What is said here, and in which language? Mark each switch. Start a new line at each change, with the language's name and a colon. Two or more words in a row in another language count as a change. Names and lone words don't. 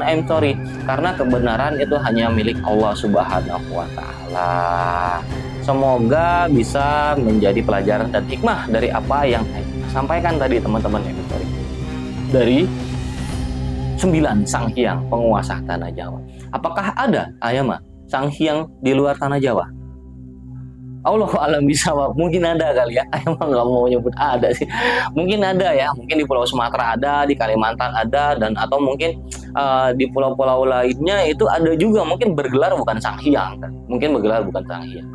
Indonesian: Sorry, karena kebenaran itu hanya milik Allah
Arabic: Subhanahu wa Ta'ala.
Indonesian: Semoga bisa menjadi pelajaran dan hikmah dari apa yang Ayama sampaikan tadi, teman-teman. Sorry. Dari 9 sang hyang penguasa tanah Jawa. Apakah ada, Ayama, sang hyang di luar tanah Jawa?
Arabic: Allahu a'lam bishawab.
Indonesian: Mungkin ada kali ya. Ayama nggak mau nyebut ada sih. Mungkin ada ya. Mungkin di Pulau Sumatera ada, di Kalimantan ada, dan atau mungkin di pulau-pulau lainnya itu ada juga. Mungkin bergelar bukan sang hyang kan? Mungkin bergelar bukan sang hyang.